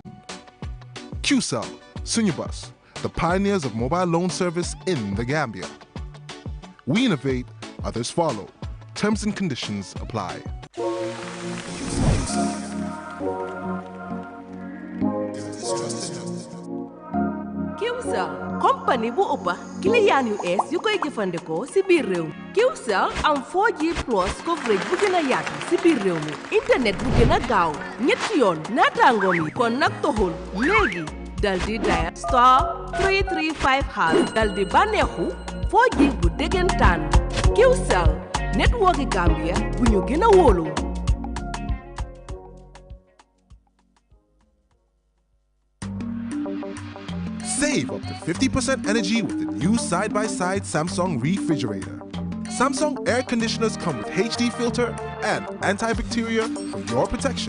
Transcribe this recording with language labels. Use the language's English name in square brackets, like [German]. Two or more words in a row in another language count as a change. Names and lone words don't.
[English] QCell, Sunyabus, the pioneers of mobile loan service in the Gambia. We innovate, others follow. Terms and conditions apply. [Wolof] QCell company bu uppa client yu es yu koy jëfandikoo ci biir réew mi QCell am [English] 4G plus coverage [Wolof] bu gën a yaatu ci biir réew mi internet bu gën a gaaw ñetti yoon naataangoom yi kon nag toxul léegi dal di [English] dial star 335# [Wolof] dal di bànneexu 4G bu déggantaan QCell network Gambia bu ñu gën a wóolu. [English] Save up to 50% energy with the new side-by-side Samsung refrigerator. Samsung air conditioners come with HD filter and antibacterial for your protection.